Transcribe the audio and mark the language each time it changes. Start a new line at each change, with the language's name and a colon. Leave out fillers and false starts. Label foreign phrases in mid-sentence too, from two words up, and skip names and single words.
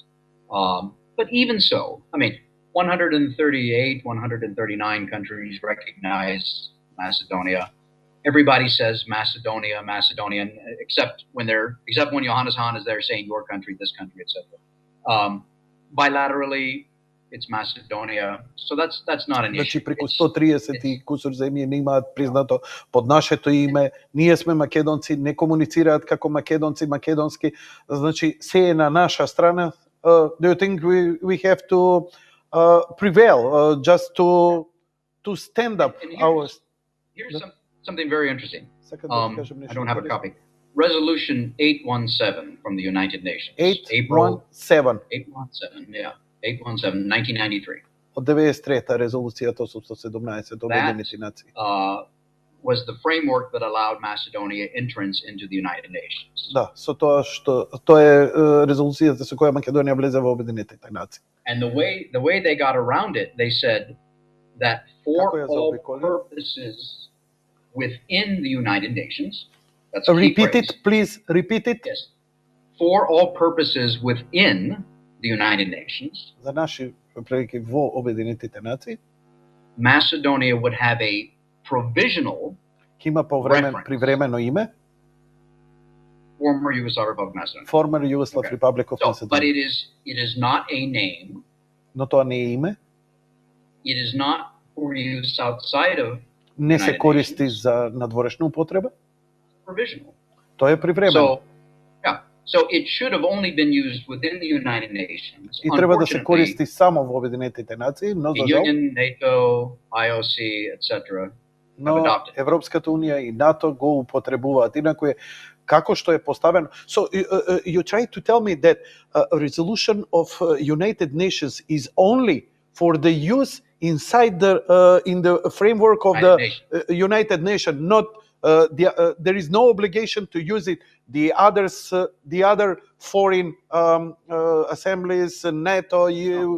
English: But even so, I mean, 138, 139 countries recognize Macedonia. Everybody says Macedonia, Macedonian, except when Johannes Hahn is there saying your country, this country, etc. Bilaterally, it's Macedonia. So that's not an issue.
Macedonian: Значи преку 130 и кусур земји не имаат признато под нашето име, ние сме македонци, не комуницираат како македонци, македонски, значи се е на наша страна.
English: Do you think we have to prevail just to stand up? Here's something very interesting. I don't have a copy. Resolution 817 from the United Nations. 817. 817, 1993.
Macedonian: Од 93-та резолуцијата 817 Обединените нации.
English: Was the framework that allowed Macedonia entrance into the United Nations.
Macedonian: Да, со тоа е резолуцијата со која Македонија влезе во Обединетите нации.
English: And the way they got around it, they said that for
Serbian: Kako je
English: all
Serbian: zaobikolio?
English: purposes within the United Nations, that's a key Repeat phrase. it, please. Repeat it. Yes. For all purposes within the United Nations,
Macedonian: За наши прилики во Обединетите нации,
English: Macedonia would have a provisional
Macedonian: ќе има привремено име,
English: former Yugoslav Republic of Macedonia. Former Yugoslav Okay. Republic of But Macedonia. it is not a name.
Macedonian: Но тоа не е име,
English: It is not for use outside of
Macedonian: не се
English: United
Macedonian: користи
English: Nations.
Macedonian: за надворешна употреба,
English: Provisional.
Macedonian: тоа е привремено.
English: So, yeah. So it should have only been used within the United Nations.
Macedonian: И треба да се
English: Unfortunately,
Macedonian: користи само во Обединетите нации, но за
English: the
Macedonian: жал,
English: Union, NATO, IOC, etc.
Macedonian: но
English: have adopted.
Macedonian: Европската унија и НАТО го употребуваат. Инаку е како што е поставено.
English: So you try to tell me that a resolution of United Nations is only for the use inside the in the framework of United the Nations. United Nations, not there is no obligation to use it. The other foreign assemblies, NATO, EU.